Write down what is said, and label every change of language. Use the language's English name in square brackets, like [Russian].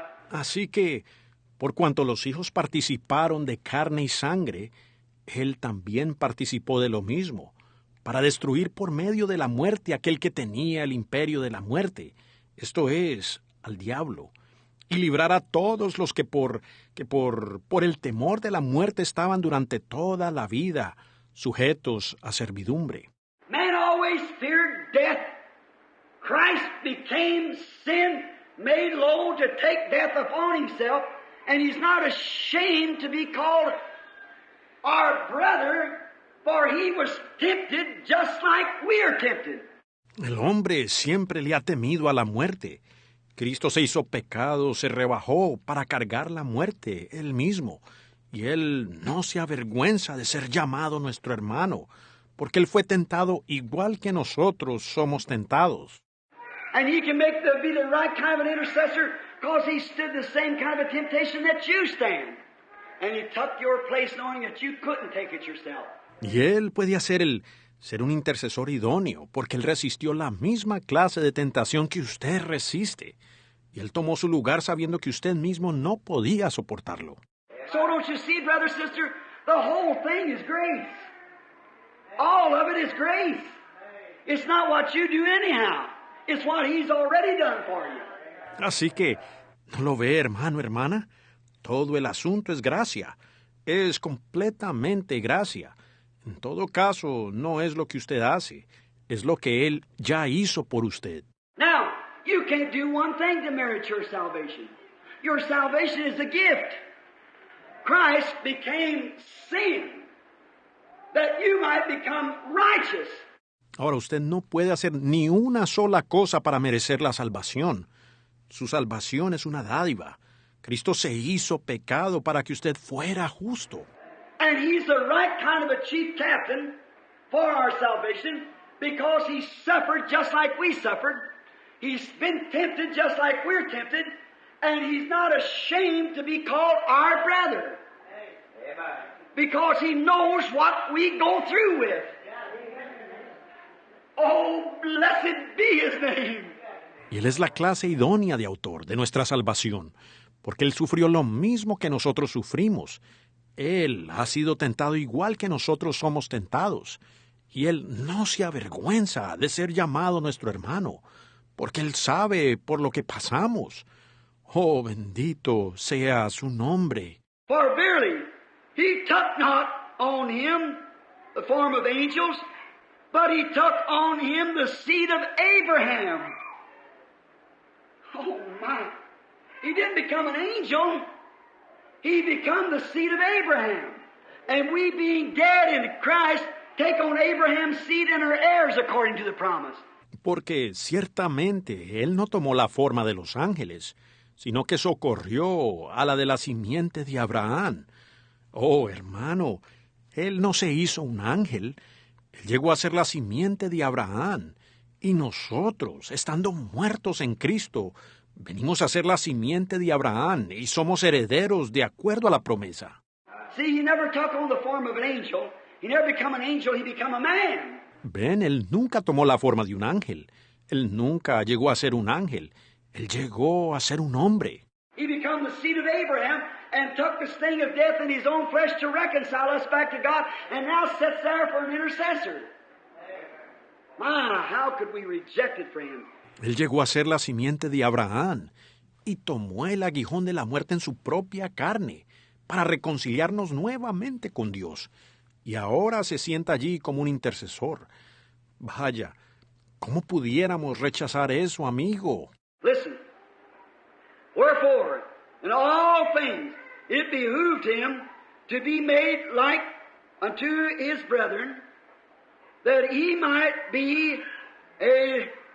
[Spanish] Así que, por cuanto los hijos participaron de carne y sangre, él también participó de lo mismo, para destruir por medio de la muerte aquel que tenía el imperio de la muerte, esto es, al diablo, y librar a todos los que por el temor de la muerte estaban durante toda la vida sujetos a servidumbre. [English] Man always feared death. Christ became sin, made low to take death upon himself, and he's not ashamed to be called our brother, for he was tempted just like we are tempted. [Spanish] El hombre siempre le ha temido a la muerte. Cristo se hizo pecado, se rebajó para cargar la muerte él mismo, y él no se avergüenza de ser llamado nuestro hermano, porque él fue tentado igual que nosotros somos tentados. [English] And he can be the right kind of an intercessor because he stood the same kind of a temptation that you stand. And he took your place knowing that you couldn't take it yourself. [Spanish] Y él puede ser un intercesor idóneo, porque él resistió la misma clase de tentación que usted resiste. Y él tomó su lugar sabiendo que usted mismo no podía soportarlo. [English] So don't you see, brother, sister, the whole thing is grace. All of it is grace. It's not what you do anyhow. It's what he's already done for you. [Spanish] Así que, ¿no lo ve, hermano, hermana? Todo el asunto es gracia. Es completamente gracia. En todo caso, no es lo que usted hace. Es lo que él ya hizo por usted. [English] Now, you can't do one thing to merit your salvation. Your salvation is a gift. Christ became sin that you might become righteous. [Spanish] Ahora, usted no puede hacer ni una sola cosa para merecer la salvación. Su salvación es una dádiva. Cristo se hizo pecado para que usted fuera justo. [English] And he's the right kind of a chief captain for our salvation because he suffered just like we suffered. He's been tempted just like we're tempted. And he's not ashamed to be called our brother. Because he knows what we go through with. Oh, blessed be his name. [Spanish] Y él es la clase idónea de autor de nuestra salvación, porque él sufrió lo mismo que nosotros sufrimos. Él ha sido tentado igual que nosotros somos tentados, y él no se avergüenza de ser llamado nuestro hermano, porque él sabe por lo que pasamos. Oh, bendito sea su nombre. [English] For verily, he took not on him the form of angels, but he took on him the seed of Abraham. Oh, my. He didn't become an angel. He become the seed of Abraham. And we being dead in Christ, take on Abraham's seed and are heirs according to the promise. [Spanish] Porque ciertamente él no tomó la forma de los ángeles, sino que socorrió a la de la simiente de Abraham. Oh, hermano, él no se hizo un ángel, él llegó a ser la simiente de Abraham, y nosotros, estando muertos en Cristo, venimos a ser la simiente de Abraham y somos herederos de acuerdo a la promesa. [English] See, he never took on the form of an angel. He never become an angel, he become a man. [Spanish] Ven, él nunca tomó la forma de un ángel. Él nunca llegó a ser un ángel. Él llegó a ser un hombre. [English] He became the seed of Abraham and took the sting of death in his own flesh to reconcile us back to God, and now sits there for an intercessor. My, how could we reject it for him? [Spanish] Él llegó a ser la simiente de Abraham y tomó el aguijón de la muerte en su propia carne para reconciliarnos nuevamente con Dios. Y ahora se sienta allí como un intercesor. Vaya, ¿cómo pudiéramos rechazar eso, amigo? [English] Listen. Wherefore, in all things, it behooved him to be made like unto his brethren, that he might be a